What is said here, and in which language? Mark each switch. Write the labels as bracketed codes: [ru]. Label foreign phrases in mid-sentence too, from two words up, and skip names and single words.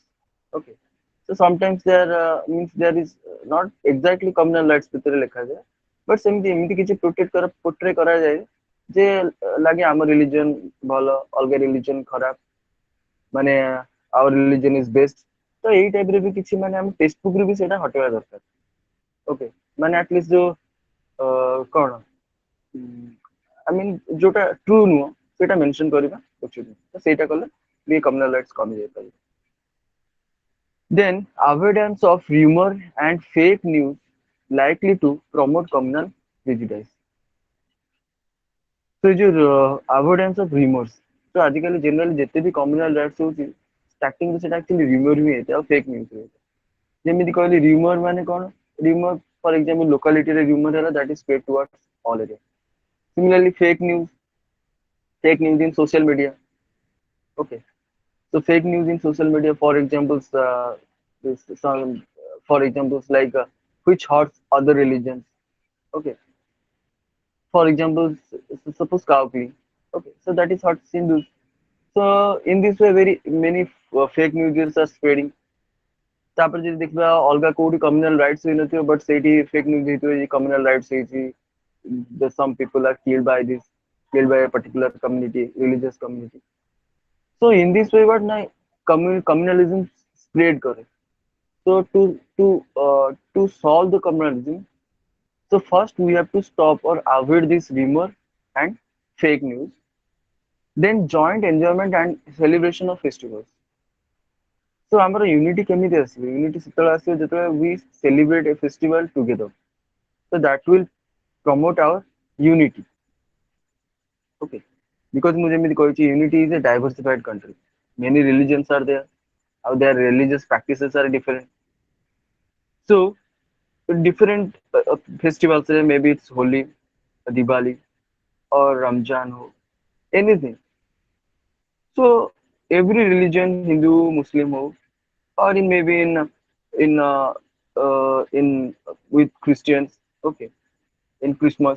[en] Okay, so sometimes there means there is not exactly communal rights [or] ଭିତରେ ଲେଖାଯାଏ, but ସେମିତି ଏମିତି କିଛି portray କରାଯାଏ ଯେ ଲାଗେ ଆମ ରିଲିଜିଅନ ଭଲ, ଅଲଗା ରିଲିଜିଅନ ଖରାପ, ମାନେ [en] our religion is best. [or] ତ ଏଇ ଟାଇପ ରେ ବି କିଛି ମାନେ ଆମ ଟେକ୍ସଟ ରୁ ବି ସେଇଟା ହଟେଇବା ଦରକାର। ଓକେ, ମାନେ ଆଟଲିଷ୍ଟ ଯୋଉ କଣ [en] I mean [or] ଯୋଉଟା ଟ୍ରୁ ନୁହଁ ସେଇଟା ମେନସନ କରିବା ଉଚିତ। ତ ସେଇଟା କଲେ ବି [en] communal rights [or] କମି ଯାଇପାରିବ। [en] Then avoidance of rumor and fake news likely to promote communal prejudice. So ଯୋଉ avoidance of rumors, [or] ତ ଆଜିକାଲି ଜେନେରାଲି ଯେତେ ବି [en] communal rights [or] ହଉଛି ଷ୍ଟାର୍ଟିଂ ରୁ ସେଟା [en] actually rumor [or] ହିଁ ହେଇଥାଏ ଆଉ [en] fake news [or] ହେଇଥାଏ। ଯେମିତି କହିଲି ରିମର ମାନେ କଣ, [en] rumor for example [or] ଲୋକାଲିଟିରେ ରିମର ହେଲା [en] that is spread towards all area. Similarly fake news in social media. Okay, so fake news in social media, for examples, for examples like which hurts other religions. Okay, for example, suppose cow killing. Okay, so that is hurts Hindus. So in this way, very many fake news are spreading. [or] ତାପରେ ଯଦି ଦେଖିବା ଅଲଗା କୋଉଠି [en] communal rights [or] ହେଇନଥିବ ବଟ୍ ସେଇଠି [en] fake news [or] ହେଇଥିବ [en] communal rights [or] ହେଇଛି, [en] some people are killed by a particular community, religious community. So in this way what na communalism spread करे. So to solve the communalism, so first we have to stop or avoid this rumor and fake news, then joint enjoyment and celebration of festivals. [or] So ଆମର ୟୁନିଟି କେମିତି ଆସିବ, ୟୁନିଟି ସେତେବେଳେ ଆସିବ ଯେତେବେଳେ [en] we celebrate a festival together. So that will promote our unity. Okay, because [or] ମୁଁ ଯେମିତି କହିଛି [en] unity is a diversified country, many religions are there, how their religious practices are different. So different festivals, maybe it's Holi, Diwali, or Ramjan, ho, anything. So every religion, Hindu, Muslim, ho, or in maybe in with Christians, okay, in Christmas.